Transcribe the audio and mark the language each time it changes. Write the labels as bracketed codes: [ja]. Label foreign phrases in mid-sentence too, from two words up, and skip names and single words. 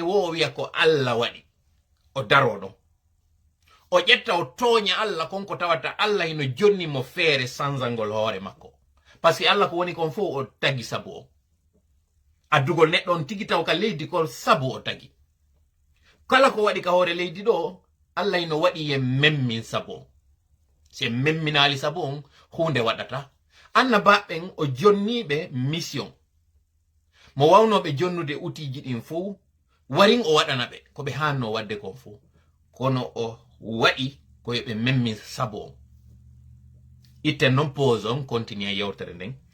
[ff] wo o wiya ko Allah waɗi o daro ɗon o ƴetta o tooña Allah konko tawata Allah hino jonni mo feere sanzangol hoore makko par [fr] ce que [ff] Allah ko woni kon fof o tagi sabu o addugol neɗɗo on tigi taw ka leydi ko sabu o tagi kala ko waɗi ka hoore leydi ɗo Allah hino waɗi ye memmin sabu o se memminali sabu on hunde waɗata annabaɓen o jonniɓe mission mo wawnoɓe jonnude outiji ɗin fou warin o waɗana ɓe ko ɓe hanno wadde kon fou kono o waɗi ko yoɓe memmin sabu on itten noon [fr] pause on continue [ff] yewtere nden